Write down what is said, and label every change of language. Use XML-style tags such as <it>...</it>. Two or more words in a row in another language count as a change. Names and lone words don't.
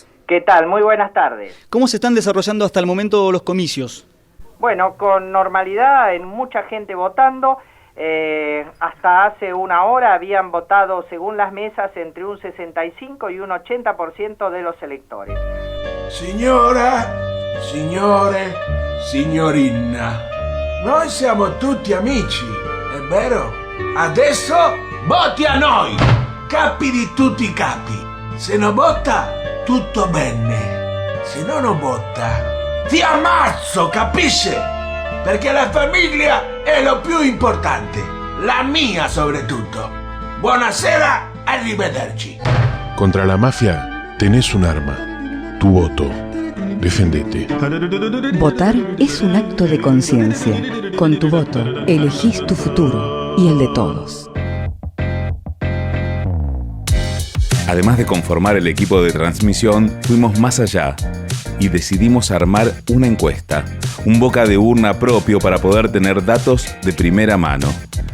<es>¿Qué tal? Muy buenas tardes. ¿Cómo se están desarrollando hasta el momento los comicios? Bueno, con normalidad, en mucha gente votando. Hasta hace una hora habían votado, según las mesas, entre un 65 y un 80% de los electores.</es> <it>Signora, signore, signorina, noi siamo tutti amici, è vero? Adesso voti a noi, capi di tutti i capi. Se non vota, tutto bene. Se no non vota, ti ammazzo, capisce? Perché la famiglia è lo più importante, la mia soprattutto. Buonasera, arrivederci.</it> <es>Contra la mafia tenés un arma, tu voto. Defendete. Votar es un acto de conciencia. Con tu voto, elegís tu futuro y el de todos. Además de conformar el equipo de transmisión, fuimos más allá y decidimos armar una encuesta, un boca de urna propio para poder tener datos de primera mano.</es>